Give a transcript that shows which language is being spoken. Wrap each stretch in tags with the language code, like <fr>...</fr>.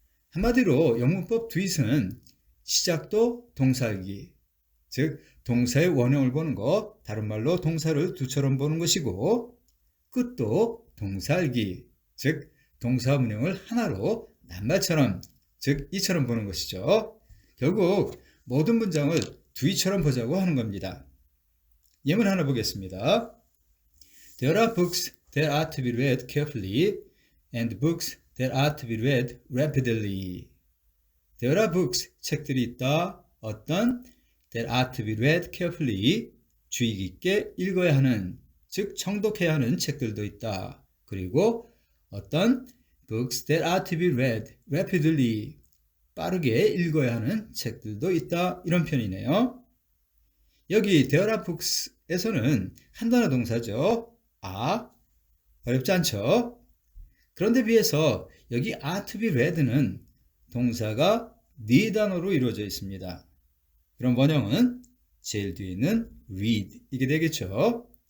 <ko>한마디로 영문법 뒤는 시작도 동사알기, 즉 동사의 원형을 보는 것, 다른 말로 동사를 두처럼 보는 것이고 끝도 동사알기, 즉 동사 문형을 하나로 낱말처럼, 즉 이처럼 보는 것이죠. 결국 모든 문장을 뒤처럼 보자고 하는 겁니다. 예문 하나 보겠습니다.</ko> <en>There are books that are to be read carefully and books that are to be read rapidly. There are books,</en> <ko>책들이 있다. 어떤?</ko> <en>That are to be read carefully,</en> <ko>주의 깊게 읽어야 하는, 즉 정독해야 하는 책들도 있다. 그리고 어떤?</ko> <en>Books that are to be read rapidly,</en> <ko>빠르게 읽어야 하는 책들도 있다. 이런 편이네요. 여기</ko> <en>there are books</en> <ko>에서는 한 단어 동사죠. 어렵지 않죠? 그런데 비해서 여기</ko> <en>are to be read</en> <ko>는 동사가 4단어로 이루어져 있습니다. 그럼 원형은 제일 뒤에 있는 read 이게 되겠죠.</ko>